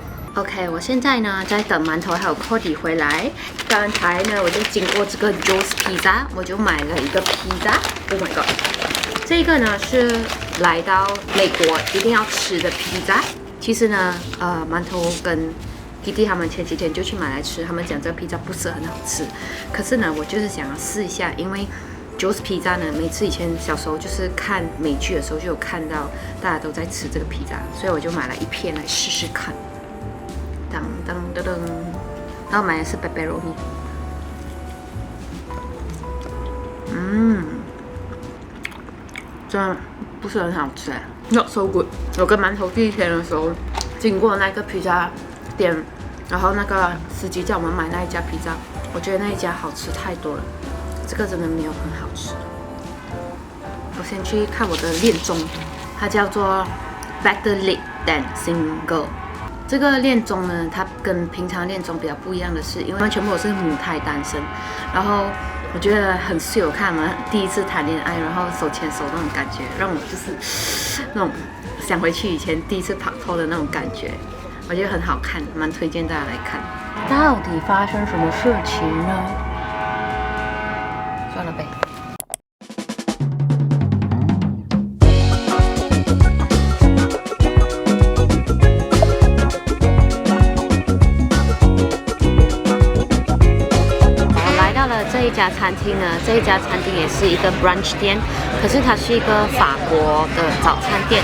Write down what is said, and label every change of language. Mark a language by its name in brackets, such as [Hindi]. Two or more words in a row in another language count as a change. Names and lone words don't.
[Chinese] OK， 我現在呢在等饅頭還有 Cody 回來。剛才呢我就經過這個 Joe's Pizza， 我就買了一個披薩。 [English] Oh my god！ [Chinese] 這個呢是來到美國一定要吃的披薩。其實呢，饅頭跟弟弟他們前幾天就去買來吃，他們講這個披薩不是很好吃。可是呢，我就是想要試一下，因為 Joe's Pizza 呢，每次以前小時候就是看美劇的時候就有看到大家都在吃這個披薩，所以我就買了一片來試試看。當當當當，然後買的是 pepperoni。真的不是很好吃哎 ， [English] Not so good。 [Chinese] 我跟饅頭第一天的時候經過那個披薩店，然後那個司機叫我們買那一家披薩，我覺得那一家好吃太多了，這個真的沒有很好吃。我先去看我的戀綜，它叫做 Better Late Than Single。這個戀綜呢，它跟平常戀綜比較不一樣的是，因為他們全部都是母胎單身，然後我覺得很秀，看他们第一次談戀愛，然後手牽手那種感覺，讓我就是那種想回去以前第一次拍拖的那種感覺，我覺得很好看，蠻推薦大家來看。到底發生什麼事情呢？算了唄。這一家餐廳呢，這一家餐廳也是一個 brunch 店，可是它是一個法國的早餐店。